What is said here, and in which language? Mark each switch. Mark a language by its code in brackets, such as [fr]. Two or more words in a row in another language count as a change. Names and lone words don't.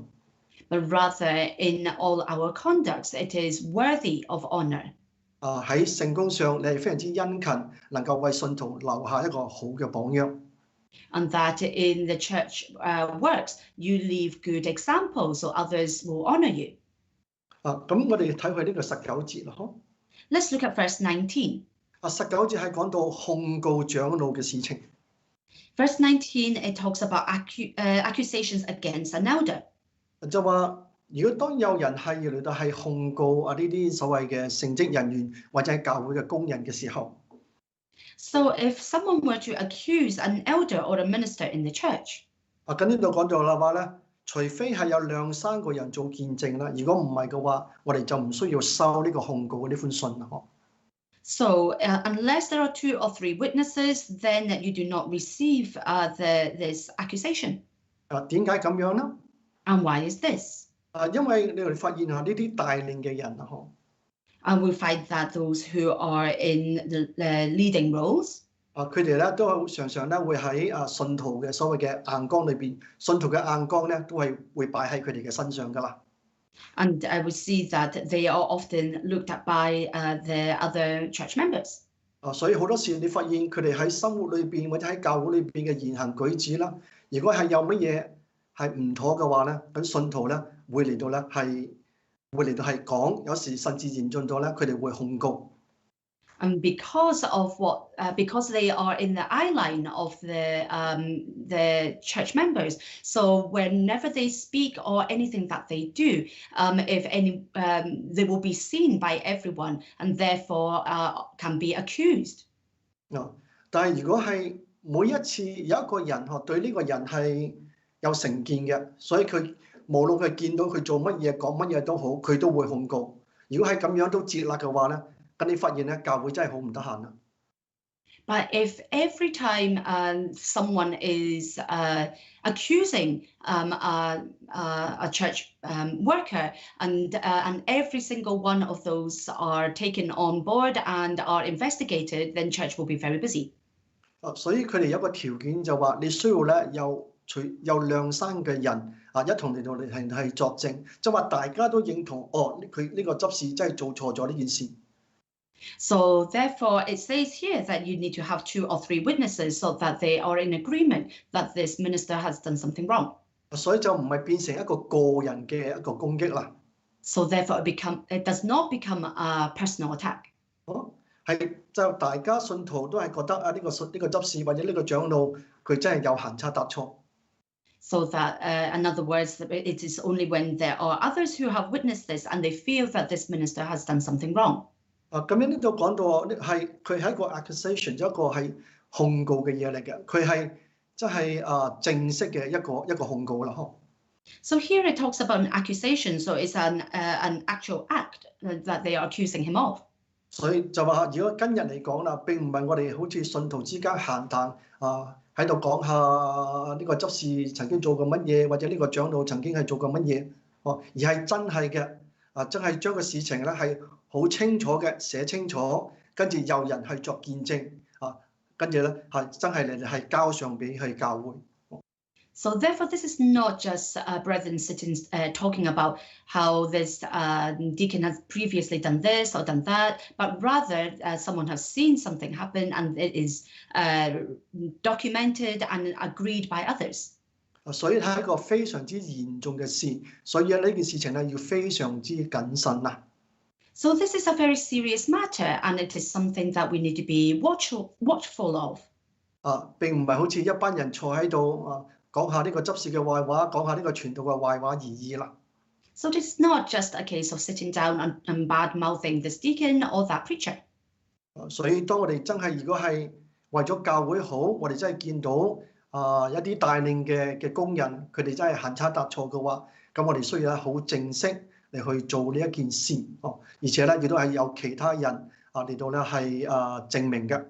[en] But rather, in all our conducts, it is worthy of honor. [yue] 喺聖工上，你係非常之殷勤，能夠為信徒留下一個好嘅榜樣。 [en] And that in the church works, you leave good examples, so others will honor you. [yue] 咁我哋睇佢呢個19節啦。 [en] Let's look at verse 19. [yue] 19 節係講到控告長老嘅事情。 [en] Verse 19, it talks about accusations against an elder. [yue] 就話，如果當有人係嚟到係控告呢啲所謂嘅聖職人員或者係教會嘅工人嘅時候， [en] So if someone were to accuse an elder or a minister in the church, [yue] 咁呢度講到啦話咧，除非係有2、3個人做見證啦，如果唔係嘅話，我哋就唔需要收呢個控告嘅呢封信啦。 [en] So unless there are 2 or 3 witnesses, then you do not receive this accusation. [yue] 點解咁樣呢？ [en] And why is this? [yue] 因為你哋發現呢啲帶領嘅人啊， [en] And we find that those who are in the leading roles, [yue] 佢哋咧都常常咧會喺信徒嘅所謂嘅眼光裏邊，信徒嘅眼光咧都係會擺喺佢哋嘅身上噶啦。 [en] And I would see that they are often looked at by the other church members. [yue] 所以好多時你發現佢哋喺生活裏邊或者喺教會裏邊嘅言行舉止啦，如果係有乜嘢係唔妥嘅話咧，咁信徒咧會嚟到係講，有時甚至嚴峻到咧，佢哋會控告。 [en] And because they are in the eye line of the church members, so whenever they speak or anything that they do, they will be seen by everyone and therefore can be accused. [yue] 但係如果係每一次有一個人對呢個人係有成見嘅，所以佢無論佢見到佢做乜嘢講乜嘢都好，佢都會控告。如果係咁樣都接納嘅話咧，咁你發現咧教會真係好唔得閒啦。 [en] But if every time someone is accusing a church worker and every single one of those are taken on board and are investigated, then church will be very busy. [yue] 所以佢哋有一個條件就話，你需要咧有2、3嘅人一同嚟到係作證，即係話大家都認同佢呢個執事真係做錯咗呢件事。 [en] So therefore, it says here that you need to have 2 or 3 witnesses so that they are in agreement that this minister has done something wrong. [yue] 所以就唔係變成一個個人嘅一個攻擊啦。 [en] So therefore, it does not become a personal attack. [yue] 係就大家信徒都係覺得呢個執事或者呢個長老佢真係有行差踏錯。 [en] So that, in other words, it is only when there are others who have witnessed this and they feel that this minister has done something wrong. [yue] 咁樣呢度講到佢係一個 accusation， 一個係控告嘅嘢嚟嘅，佢係即係正式嘅一個控告啦。 [en] So here it talks about an accusation, so it's an actual act that they are accusing him of. [yue] 所以就話，如果今日嚟講啦，並唔係我哋好似信徒之間閒談喺度講下呢個執事曾經做過乜嘢，或者呢個長老曾經係做過乜嘢，而係真係嘅，真係將個事情咧係好清楚嘅寫清楚，跟住有人去作見證，跟住咧係真係嚟係交上俾去教會。 [en] So therefore, this is not just brethren sitting talking about how this deacon has previously done this or done that, but rather someone has seen something happen and it is documented and agreed by others. [yue] 所以係一個非常之嚴重嘅事，所以呢件事情咧要非常之謹慎啊。 [en] So this is a very serious matter, and it is something that we need to be watchful of. [yue] 並唔係好似一班人坐喺度講下呢個執事嘅壞話，講下呢個傳道嘅壞話而已啦。 [en] So it's not just a case of sitting down and bad-mouthing this deacon or that preacher. [yue] 所以當我哋真係如果係為咗教會好，我哋真係見到一啲帶領嘅工人，佢哋真係行差踏錯嘅話，咁我哋需要好正式嚟去做呢一件事，而且咧亦都係有其他人嚟到咧係證明嘅。